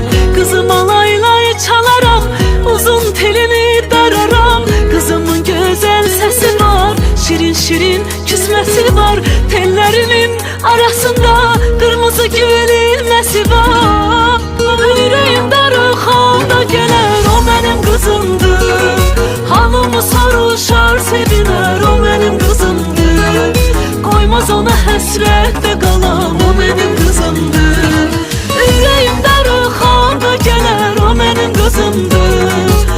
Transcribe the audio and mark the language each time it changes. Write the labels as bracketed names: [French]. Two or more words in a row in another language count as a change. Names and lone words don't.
[Turkish] Kızım alaylay çalaram, uzun telini dararam. Kızımın güzel sesi var, şirin şirin küsmesi var. Tellerinin arasında kırmızı gülün nesi var. [Azerbaijani] Yüreğim darıxanda gələr, o mənim kızımdır. Halımı soruşar, sevilər, o mənim kızımdır. Koymaz ona həsrətdə qalam, o mənim kızımdır. Yüreğim darıxanda gələr, o mənim kızımdır.